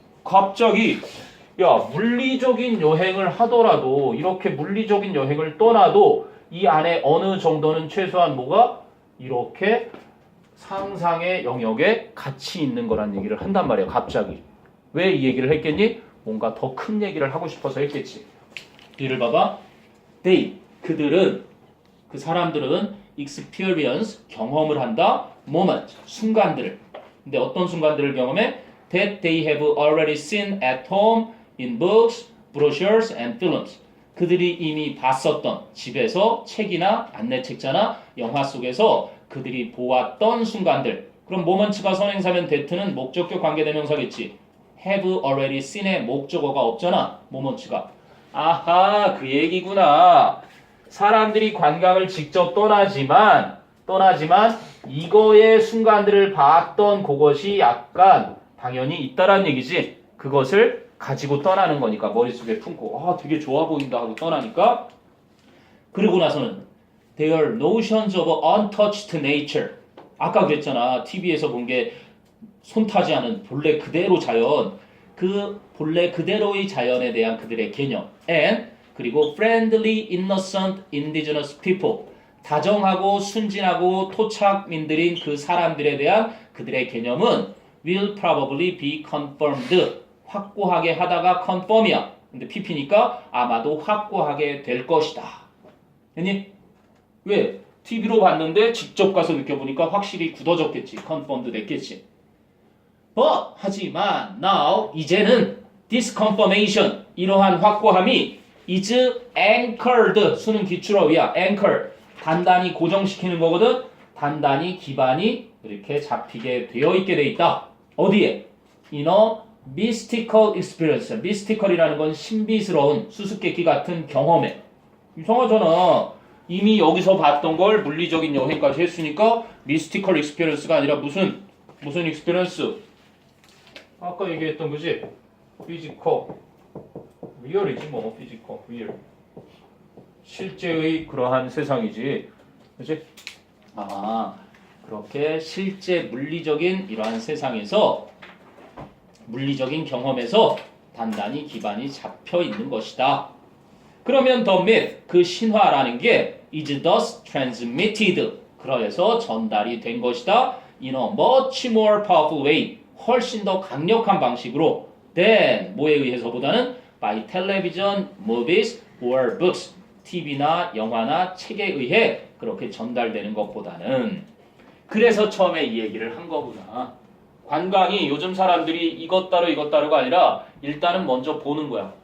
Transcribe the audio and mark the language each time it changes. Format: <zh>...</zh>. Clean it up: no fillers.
<ko>갑자기 야 물리적인 여행을 하더라도 이렇게 물리적인 여행을 떠나도 이 안에 어느 정도는 최소한 뭐가 이렇게 상상의 영역에 같이 있는 거란 얘기를 한단 말이야. 갑자기. 왜 이 얘기를 했겠니? 뭔가 더 큰 얘기를 하고 싶어서 했겠지. 뒤를 봐봐. 그들은 그 사람들은 experience 경험을 한다. moment 순간들을. 근데 어떤 순간들을 경험해?</ko> <en>That they have already seen at home in books, brochures and films.</en> <ko>그들이 이미 봤었던 집에서 책이나 안내책자나 영화 속에서 그들이 보았던 순간들. 그럼 moment가 선행사면 that는 목적격 관계대명사겠지. have already seen의 목적어가 없잖아. moment가. 아하 그 얘기구나. 사람들이 관광을 직접 떠나지만 이거의 순간들을 봤던 그것이 약간 당연히 있다란 얘기지. 그것을 가지고 떠나는 거니까 머릿속에 품고 아 되게 좋아 보인다 하고 떠나니까. 그러고 나서는</ko> <en>their notions of untouched nature.</en> <ko>아까 그랬잖아. TV에서 본 게 손타지 않은 본래 그대로 자연. 그 본래 그대로의 자연에 대한 그들의 개념.</ko> <en>and</en> <ko>그리고</ko> <en>friendly, innocent, indigenous people.</en> <ko>다정하고 순진하고 토착민들인 그 사람들에 대한 그들의 개념은</ko> <en>will probably be confirmed.</en> <ko>확고하게 하다가 confirm이야. 근데 PP니까 아마도 확고하게 될 것이다. 됐니? 왜? TV로 봤는데 직접 가서 느껴보니까 확실히 굳어졌겠지. confirmed 됐겠지.</ko> <en>But</en> <ko>하지만</ko> <en>now</en> <ko>이제는</ko> <en>this confirmation</en> <ko>이러한 확고함이</ko> <en>is anchored</en> <ko>수는 기출어휘야. anchor 단단히 고정시키는 거거든. 단단히 기반이 이렇게 잡히게 되어 있게 돼 있다. 어디에?</ko> <en>In a mystical experience.</en> <ko>mystical이라는 건 신비스러운 수수께끼 같은 경험에. 이상하잖아. 이미 여기서 봤던 걸 물리적인 여행까지 했으니까 mystical experience가 아니라 무슨 experience? 아까 얘기했던 거지? physical. 리얼이지 뭐 physical, real. 실제의 그러한 세상이지. 그치? 아, 그렇게 실제 물리적인 이러한 세상에서 물리적인 경험에서 단단히 기반이 잡혀 있는 것이다. 그러면</ko> <en>the myth,</en> <ko>그 신화라는 게</ko> <en>is thus transmitted.</en> <ko>그래서 전달이 된 것이다.</ko> <en>In a much more powerful way.</en> <ko>훨씬 더 강력한 방식으로 than 뭐에 의해서보다는</ko> <en>by television, movies or books.</en> <ko>TV나 영화나 책에 의해 그렇게 전달되는 것보다는. 그래서 처음에 이 얘기를 한 거구나. 관광이 요즘 사람들이 이것 따로가 아니라 일단은 먼저 보는 거야.</ko>